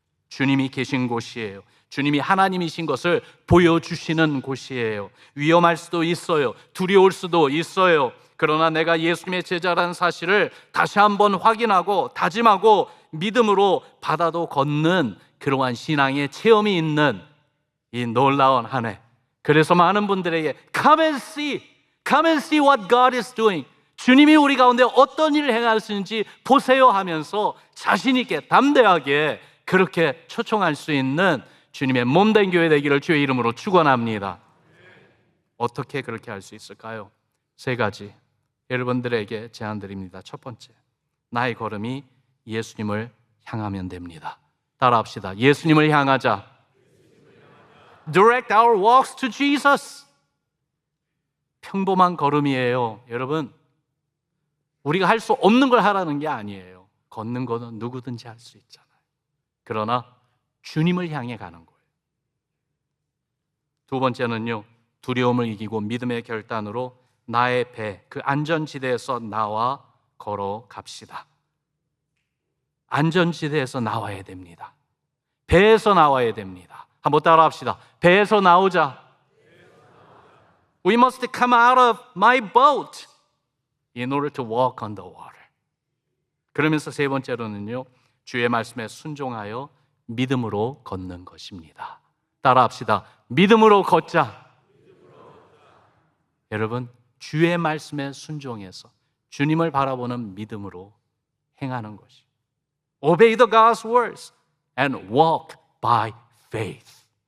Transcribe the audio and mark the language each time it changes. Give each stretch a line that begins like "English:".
Korean: 주님이 계신 곳이에요. 주님이 하나님이신 것을 보여주시는 곳이에요. 위험할 수도 있어요. 두려울 수도 있어요. 그러나 내가 예수님의 제자라는 사실을 다시 한번 확인하고 다짐하고 믿음으로 바다도 걷는 그러한 신앙의 체험이 있는 이 놀라운 한 해. 그래서 많은 분들에게
English: Come and see what God is doing.
Korean: 주님이 우리 가운데 어떤 일을 행하시는지 보세요 하면서 자신 있게 담대하게 그렇게 초청할 수 있는 주님의 몸된 교회 되기를 주의 이름으로 축원합니다. 어떻게 그렇게 할 수 있을까요? 세 가지 여러분들에게 제안드립니다. 첫 번째, 나의 걸음이 예수님을 향하면 됩니다. 따라합시다. 예수님을 향하자.
English: Direct our walks to Jesus.
Korean: 평범한 걸음이에요. 여러분, 우리가 할 수 없는 걸 하라는 게 아니에요. 걷는 거는 누구든지 할 수 있잖아요. 그러나 주님을 향해 가는 거예요. 두 번째는요, 두려움을 이기고 믿음의 결단으로 나의 배, 그 안전지대에서 나와 걸어갑시다. 안전지대에서 나와야 됩니다. 배에서 나와야 됩니다. 한번 따라합시다. 배에서 나오자.
English: We must come out of my boat in order to walk on the water.
Korean: 그러면서 세 번째로는요, 주의 말씀에 순종하여 믿음으로 걷는 것입니다. 따라합시다. 믿음으로 걷자. 여러분, 주의 말씀에 순종해서 주님을 바라보는 믿음으로 행하는 것이
English: Obey the God's words and walk by faith.